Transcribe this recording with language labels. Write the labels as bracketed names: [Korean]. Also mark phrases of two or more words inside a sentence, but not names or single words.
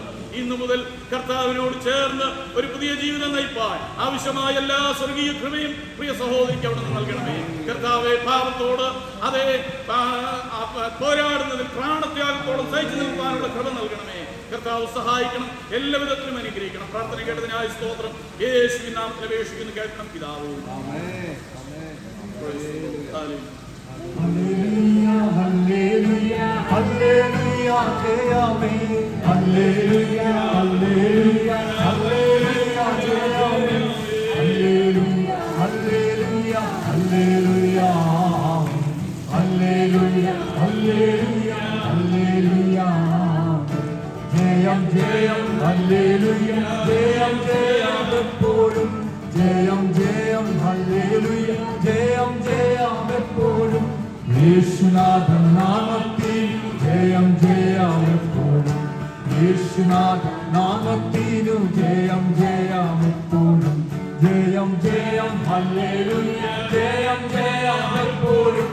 [Malayalam] ഇന്നു മുതൽ കർത്താവിനോട് ചേർന്ന് ഒരു പുതിയ ജീവിതം നയിപ്പാൻ ആവശ്യമായ എല്ലാ സ്വർഗീയ കൃപയും പ്രിയ സഹോദരിക്ക് അവിടെ നിന്ന് നൽകണമേ. കർത്താവെ, പാപത്തോട് അതേ പോരാടുന്നതിൽ പ്രാണത്യാഗത്തോളം സഹിച്ചു നിൽക്കാനുള്ള കൃപ നൽകണമേ. കർത്താവ് സഹായിക്കണം, എല്ലാവിധത്തിലും അനുഗ്രഹിക്കണം. പ്രാർത്ഥന കേട്ടതിനായി സ്തോത്രം. യേശുവിൻ നാമത്തിൽ അപേക്ഷിക്കുന്നു, കേൾക്കണം പിതാവേ. ഹല്ലേലൂയ, ഹല്ലേലൂയ, ഹല്ലേലൂയ, ജയമേ. ഹല്ലേലൂയ, ഹല്ലേലൂയ, ഹല്ലേലൂയ, ജയമേ. ഹല്ലേലൂയ, ഹല്ലേലൂയ, ഹല്ലേലൂയ, ഹല്ലേലൂയ, ഹല്ലേലൂയ, ഹല്ലേലൂയ. ജയം, ജയം, ഹല്ലേലൂയ, ജയം, ജയം, എപ്പോഴും. ജയം, ജയം, ഹല്ലേലൂയ, ജയം, ജയം, eppozhum. യേശുനാഥൻ നാമത്തിൽ ജയം ജയം എപ്പോഴും. യേശുനാഥൻ നാമത്തിനു ജയം ജയം എപ്പോഴും. ജയം ജയം ഹല്ലേലൂയ, ജയം ജയം എപ്പോഴും.